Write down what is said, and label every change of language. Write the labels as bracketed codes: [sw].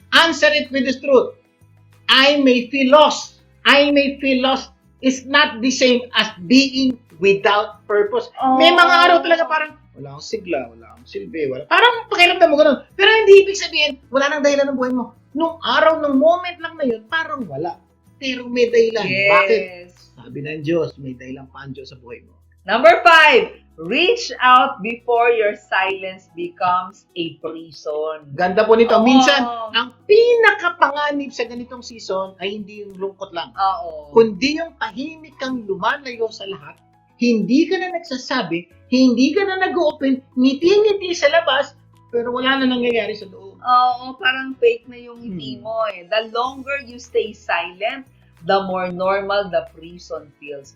[en] Answer it with this truth. I may feel lost. I may feel lost is not the same as being without purpose. [tl] May mga araw talaga parang, wala akong sigla, wala akong silbi, wala. Parang pakiramdam mo ganun. Pero hindi ibig sabihin, wala nang dahilan ng buhay mo. Nung araw, nung moment lang na yun, parang wala. Pero may dahilan. [en] Yes. [tl] Bakit? Sabi ng Diyos, may dahilan pa ang Diyos sa buhay mo. [en] Number 5, reach out before your silence becomes a prison. [tl] Ganda po nito. Oo. Minsan, ang pinakapanganib sa ganitong season ay hindi yung lungkot lang. Oo. Kundi yung tahimik kang lumalayo sa lahat, hindi ka na nagsasabi, hindi ka na nag-open, ngiti-ngiti sa labas, pero wala na nangyayari sa loob. Oo, parang fake na yung ngiti mo eh. [en] The longer you stay silent, the more normal the prison feels.